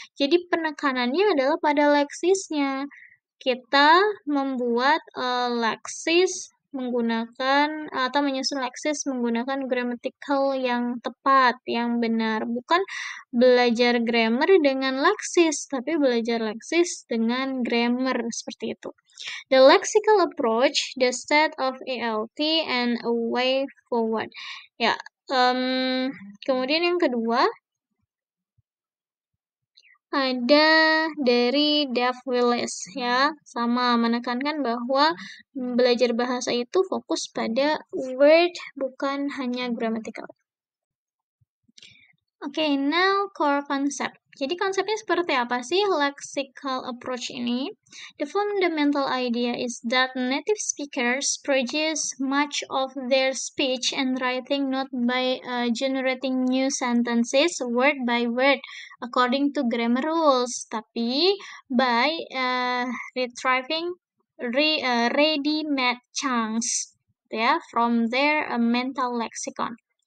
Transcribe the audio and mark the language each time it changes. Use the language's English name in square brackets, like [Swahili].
[Indonesian] Jadi penekanannya adalah pada leksisnya. Kita membuat leksis menggunakan atau menyusun leksis menggunakan grammatical yang tepat, yang benar. Bukan belajar grammar dengan leksis, tapi belajar leksis dengan grammar, seperti itu. [English] The lexical approach, the set of ALT and a way forward. [Indonesian] Ya, kemudian yang kedua, ada dari Dave Willis ya, sama menekankan bahwa belajar bahasa itu fokus pada word, bukan hanya grammatical. Okay, [English] now core concept. [Indonesian] Jadi konsepnya seperti apa sih lexical approach ini? [English] The fundamental idea is that native speakers produce much of their speech and writing not by generating new sentences word by word according to grammar rules, tapi by retrieving ready-made chunks, ya, from their mental lexicon.